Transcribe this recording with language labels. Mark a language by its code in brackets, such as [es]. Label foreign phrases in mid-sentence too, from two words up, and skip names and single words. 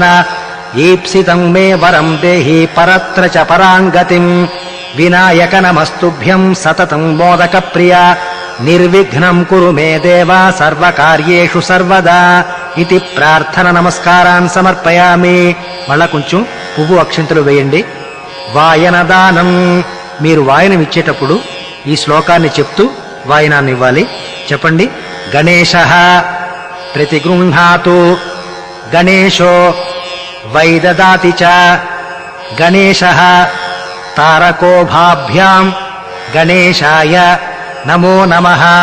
[sa] ईप्सितं मे वरं देहि परत्र च पराङ्गतिम्। विनायक नमस्तुभ्यं सततं मोदकप्रिया। निर्विघ्नं कुरु मे देव सर्वकार्येषु सर्वदा इति प्रार्थना नमस्कारान् समर्पयामि। [te] మళ్ళా కొంచెం పువ్వు అక్షంతలు వేయండి. వాయనదానం, మీరు వాయనం ఇచ్చేటప్పుడు ఈ శ్లోకాన్ని చెప్తూ వాయనాన్ని ఇవ్వాలి. చెప్పండి. [sa] గణేశః ప్రతిగృహ్ణాతు, గణేశో వై దదాతి చ, గణేశః తారకోభాభ్యాం గణేశాయ నమో నమః.